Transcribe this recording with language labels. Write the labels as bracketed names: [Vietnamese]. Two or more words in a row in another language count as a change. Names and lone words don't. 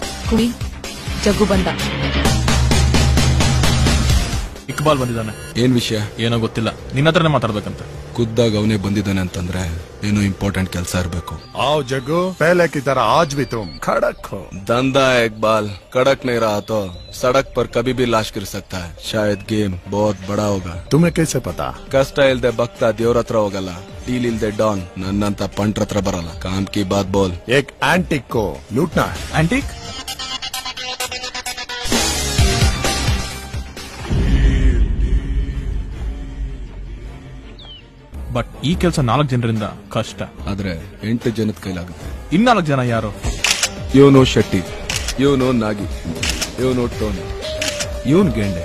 [Kannada] ಕುಡಿ ಜಗ್ಗು ಬಂದ. ಇಕ್ಬಾಲ್ ಬಂದಿದ್ದಾನೆ. ಏನ್ ವಿಷಯ? ಏನೋ ಗೊತ್ತಿಲ್ಲ, ನಿನ್ನ ಹತ್ರನೇ ಮಾತಾಡ್ಬೇಕಂತ. ಖುದ್ದಾಗಿ ಅವನೇ ಬಂದಿದ್ದಾನೆ ಅಂತಂದ್ರೆ ಏನೋ ಇಂಪಾರ್ಟೆಂಟ್ ಕೆಲಸ ಇರಬೇಕು. [Hindi] आओ जग्गू, पहले की तरह आज भी तुम खड़क हो। धंधा है इकबाल, कड़क नहीं रहा तो सड़क पर कभी भी लाश गिर सकता है। शायद गेम बहुत बड़ा होगा। तुम्हें कैसे पता? [Kannada] ಕಷ್ಟ ಇಲ್ದೆ ಭಕ್ತ ದೇವ್ರ ಹತ್ರ ಹೋಗಲ್ಲ, ಡೀಲ್ ಇಲ್ದೆ ಡಾನ್ ನನ್ನಂತ ಪಂಟ್ರ ಹತ್ರ ಬರಲ್ಲ. [Hindi] काम की बात बोल. एक एंटिक को लूटना है। [Kannada] ಆಂಟಿಕ್? ಬಟ್ ಈ ಕೆಲಸ 4 ಜನರಿಂದ ಕಷ್ಟ. ಆದ್ರೆ 8 ಜನದ ಕೈಲಾಗುತ್ತೆ. 4 ಜನ ಯಾರು? ಇವನು ಶೆಟ್ಟಿ, ಇವನು ನಾಗಿ, ಇವನು ಟೋನಿ, ಇವನ್ ಗೆಂಡೆ.